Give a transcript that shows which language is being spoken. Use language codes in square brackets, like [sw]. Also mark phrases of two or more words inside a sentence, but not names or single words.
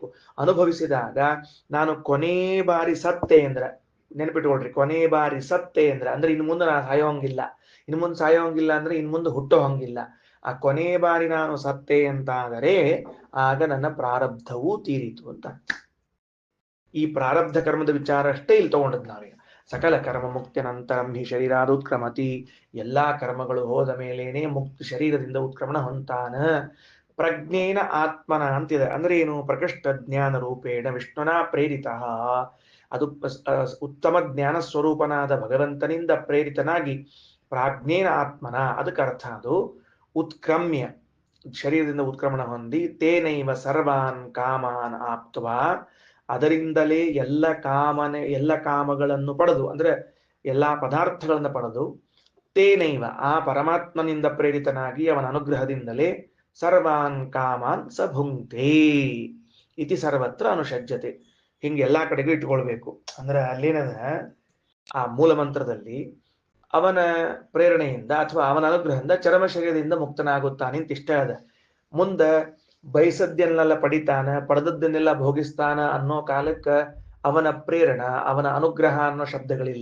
[kn] ಅನುಭವಿಸಿದಾಗ ನಾನು ಕೊನೆ ಬಾರಿ ಸತ್ತೆ ಅಂದ್ರೆ, ನೆನಪಿಟ್ಕೊಳ್ರಿ, ಕೊನೆ ಬಾರಿ ಸತ್ತೆ ಅಂದ್ರೆ ಇನ್ನು ಮುಂದೆ ನಾನು ಸಾಯೋಂಗಿಲ್ಲ. ಇನ್ನು ಮುಂದೆ ಸಾಯೋಂಗಿಲ್ಲ ಅಂದ್ರೆ ಇನ್ನು ಮುಂದೆ ಹುಟ್ಟೋ ಹಂಗಿಲ್ಲ. ಆ ಕೊನೆ ಬಾರಿ ನಾನು ಸತ್ತೆ ಅಂತಾದರೆ ಆಗ ನನ್ನ ಪ್ರಾರಬ್ಧವೂ ತೀರಿತು ಅಂತ. ಈ ಪ್ರಾರಬ್ಧ ಕರ್ಮದ ವಿಚಾರ ಅಷ್ಟೇ ಇಲ್ಲಿ ತಗೊಂಡದ್ ನಾವೀಗ. [sa] ಸಕಲ ಕರ್ಮ ಮುಕ್ತಿ ನಂತರಂ ಹಿ ಶರೀರಾದ ಉತ್ಕ್ರಮತಿ. [kn] ಎಲ್ಲಾ ಕರ್ಮಗಳು ಹೋದ ಮೇಲೇನೆ ಮುಕ್ತ ಶರೀರದಿಂದ ಉತ್ಕ್ರಮಣ ಹೊಂತಾನ. [sa] ಪ್ರಜ್ಞೇನ ಆತ್ಮನ [kn] ಅಂತಿದೆ. ಅಂದ್ರೆ ಏನು? [sa] ಪ್ರಕೃಷ್ಟ ಜ್ಞಾನ ರೂಪೇಣ ವಿಷ್ಣುನಾ ಪ್ರೇರಿತ. [kn] ಅದು ಉತ್ತಮ ಜ್ಞಾನ ಸ್ವರೂಪನಾದ ಭಗವಂತನಿಂದ ಪ್ರೇರಿತನಾಗಿ [sa] ಪ್ರಾಜ್ಞೇನ ಆತ್ಮನ, [kn] ಅದಕ್ಕೆ ಅರ್ಥ ಅದು ಉತ್ಕ್ರಮ್ಯ, ಶರೀರದಿಂದ ಉತ್ಕ್ರಮಣ ಹೊಂದಿ, [sa] ತೇನೈವ ಸರ್ವಾನ್ ಕಾಮಾನ್ ಆಪ್ತ್ವಾ, [kn] ಅದರಿಂದಲೇ ಎಲ್ಲ ಕಾಮಗಳನ್ನು ಪಡೆದು, ಅಂದ್ರೆ ಎಲ್ಲಾ ಪದಾರ್ಥಗಳನ್ನು ಪಡೆದು, ತೇನೈವ ಆ ಪರಮಾತ್ಮನಿಂದ ಪ್ರೇರಿತನಾಗಿ ಅವನ ಅನುಗ್ರಹದಿಂದಲೇ [sa] ಸರ್ವಾನ್ ಕಾಮಾನ್ ಸ ಭುಂಕ್ತೆ ಇತಿ ಸರ್ವತ್ರ ಅನುಷಜ್ಯತೆ. [kn] ಹಿಂಗೆ ಎಲ್ಲಾ ಕಡೆಗೂ ಇಟ್ಕೊಳ್ಬೇಕು. ಅಂದ್ರೆ ಅಲ್ಲೇನದ ಆ ಮೂಲ ಮಂತ್ರದಲ್ಲಿ ಅವನ ಪ್ರೇರಣೆಯಿಂದ ಅಥವಾ ಅವನ ಅನುಗ್ರಹದಿಂದ ಚರ್ಮ ಶರೀರದಿಂದ ಮುಕ್ತನಾಗುತ್ತಾನೆ ಅಂತ ಇಷ್ಟ ಅದ. ಮುಂದ ಬಯಸದ್ದನ್ನೆಲ್ಲ ಪಡಿತಾನ, ಪಡೆದದ್ದನ್ನೆಲ್ಲ ಭೋಗಿಸ್ತಾನ ಅನ್ನೋ ಕಾಲಕ್ಕ ಅವನ ಪ್ರೇರಣ, ಅವನ ಅನುಗ್ರಹ ಅನ್ನೋ ಶಬ್ದಗಳಿಲ್ಲ.